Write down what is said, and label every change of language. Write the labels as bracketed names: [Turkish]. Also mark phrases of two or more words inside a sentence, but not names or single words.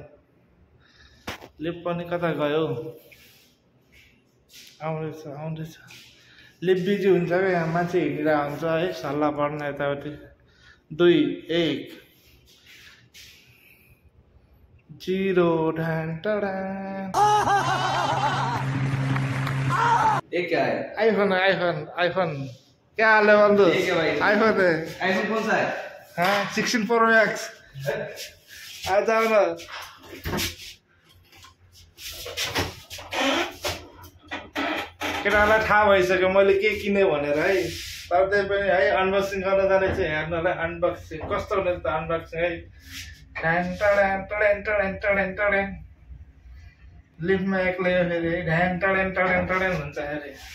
[Nepali] लिफ्ट पनि कता गयो, आउँदैछ। लिफ्ट बिजी हुन्छ क्या, यहाँ मान्छे हिँडिरहेको हुन्छ है, सल्लाह पर्न यताउति। 2 1 0 ढान टडान। [Hindi] ये क्या है? आईफोन क्या हाल है बंधु? ठीक है भाई। आईफोन है। आईफोन कौन सा है? हाँ 16 Pro Max। आ जाओ ना। [Nepali] केटालाई थाहा भइसक्यो मैले के किने भनेर है। तर त्यही पनि है अनबक्सिङ गर्न जाँदैछु, हेर्नलाई अनबक्सिङ कस्तो हुँदैछ त अनबक्सिङ है। ढ्यान लिफ्टमा एक्लै हो फेरि है, ढ्यान हुन्छ अरे।